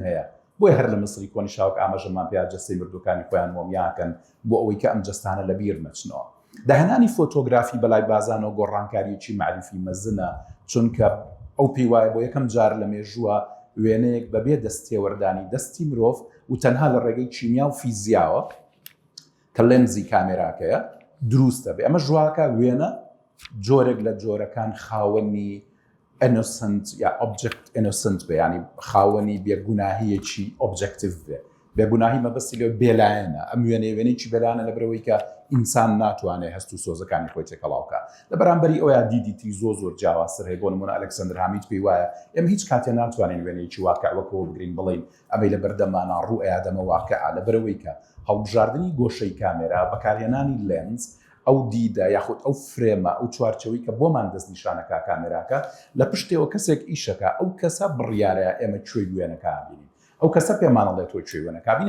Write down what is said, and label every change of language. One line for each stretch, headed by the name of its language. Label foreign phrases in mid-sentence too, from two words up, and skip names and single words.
Central Kurdish: هەیە بۆیە هەر لە مصری کۆنی شاوک ئاماژەمان پێیا جەستەی مردوەکانی خۆیان مۆمیاکەن بۆ ئەوەی کە ئەم جەستانە لە بیر نەچنەوە داهێنانی فۆتۆگرافی بەلای بازانەوە گۆڕانکاریەکی معرفی مەزنە چونکە ئەو پێی وایە بۆ یەکەم جار لە مێژووە وێنەیەک بەبێ دەستێوەردانی دەستی مرۆڤ و تەنها لە ڕێگەی چیمیا و فیزیاوە کە لێنزی کامێراکەیە دروستە بێ ئەمە ژواکە وێنە جۆرێک لە جۆرەکان خاوەنی innocent یا
English: object innocent
Central Kurdish: بێ، ینی خاوەنی بێگوناهیەکی objective بێ، بێگوناهی مەبەستی لێ بێلایەنە، ئەم وێنەیەوێنێکی بێلایەنە لەبەرەوەی کە ئینسان ناتوانێت هەست و سۆزەکانی خۆی تێکەڵاوکە. لە بەرامبەری ئەوە دیدیتی زۆر جیاوازتر هەیە. بۆ نمونە ئەلەکسەندر هامید پێی وایە ئێمە هیچ کاتێ ناتوانین وێنەیەکی واقع وەکەوە بگرین بڵین ئەمەی لە بەردەمانە ڕوو ئەیادەمە واقعە، لەبەرەوەی کە هەڵبژاردننی گۆشەی کامێرا بەکارهێنانی لێنز ئەو دیدە یاخود ئەو فرێمە ئەو چوارچەوەی کە بۆمان دەست نیشانەکە کامێراکە لە پشتەوە کەسێک ئیشەکە ئەو کەسە بڕیارەیە ئێمە کوێی وێنەکە بینین، ئەو کەسە پێمانەڵێت تۆ کوێی وێنەکە بینی.